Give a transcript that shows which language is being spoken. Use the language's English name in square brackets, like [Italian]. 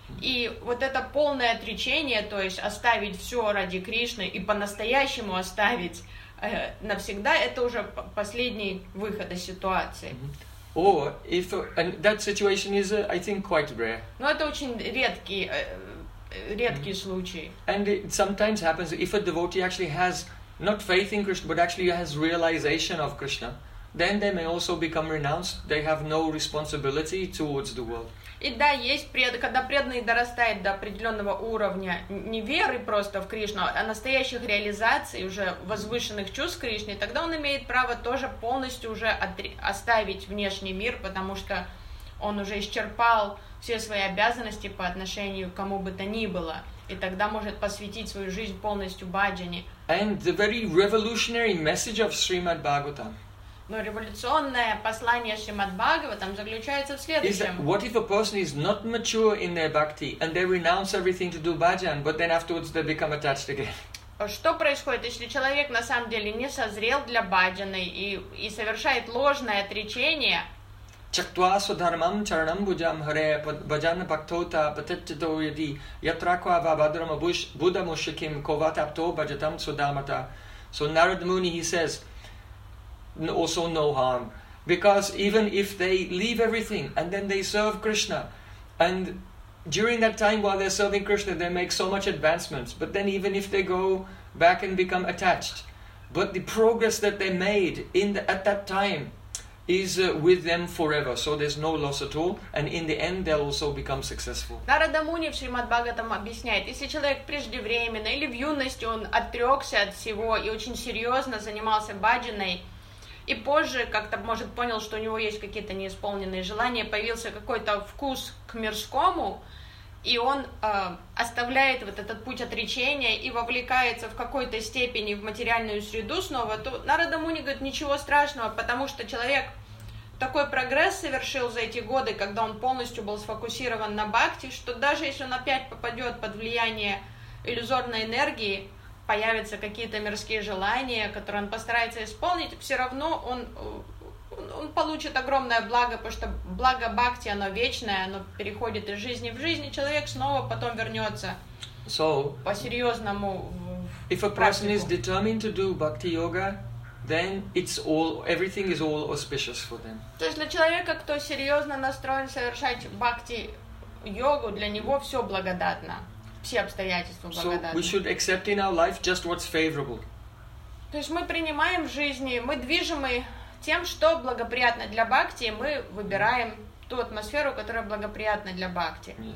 [Russian] И вот это полное отречение, то есть оставить все ради Кришны и по-настоящему оставить навсегда, это уже последний выход из ситуации. [English] Or if and that situation is, I think, quite rare. [Russian] Но это очень редкий случай. [English] And it sometimes happens if a devotee actually has not faith in Krishna, but actually has realization of Krishna, then they may also become renounced. They have no responsibility towards the world. [Russian] И да, есть когда преданный дорастает до определенного уровня не веры просто в Кришну, а настоящих реализаций, уже возвышенных чувств Кришны, тогда он имеет право тоже полностью уже оставить внешний мир, потому что он уже исчерпал все свои обязанности по отношению к кому бы то ни было, и тогда может посвятить свою жизнь полностью бхаджане. [English] And the very revolutionary message of Srimad Bhagavatam. [Russian] Но революционное послание Шримад Бхагаватам заключается в следующем. [English] What if a person is not mature in their bhakti and they renounce everything to do bhajan, but then afterwards they become attached again? [Russian] Что происходит, если человек на самом деле не созрел для бхаджаны и совершает ложное отречение? [Sanskrit] Чактва сударамам чарнам буджам харе бхаджана бхактота патитто яди ятраква вабадрама будда мушаким коватапто бхаджатам судамата. [English] So Narad Muni, he says, also no harm, because even if they leave everything and then they serve Krishna, and during that time while they're serving Krishna they make so much advancements, but then even if they go back and become attached, but the progress that they made in the, at that time is with them forever, so there's no loss at all, and in the end they'll also become successful. [Russian] Narada Muni в Шримад Бхагаватам объясняет, если человек преждевременно или в юности он отрекся от всего и очень серьезно занимался бхаджаной, и позже как-то, может, понял, что у него есть какие-то неисполненные желания, появился какой-то вкус к мирскому, и он оставляет вот этот путь отречения и вовлекается в какой-то степени в материальную среду снова, то Нарада Муни говорит, ничего страшного, потому что человек такой прогресс совершил за эти годы, когда он полностью был сфокусирован на бхакти, что даже если он опять попадет под влияние иллюзорной энергии, появятся какие-то мирские желания, которые он постарается исполнить, все равно он получит огромное благо, потому что благо бхакти, оно вечное, оно переходит из жизни в жизнь, и человек снова потом вернется по-серьезному в практику. [English] If a person is determined to do bhakti yoga, then it's all, everything is all auspicious for them. [Russian] То есть для человека, кто серьезно настроен совершать бхакти йогу, для него все благодатно. Все обстоятельства благодатны. [English] So we should accept in our life just what's favorable. [Russian] То есть мы принимаем в жизни, мы движимы тем, что благоприятно для бхакти, и мы выбираем ту атмосферу, которая благоприятна для бхакти.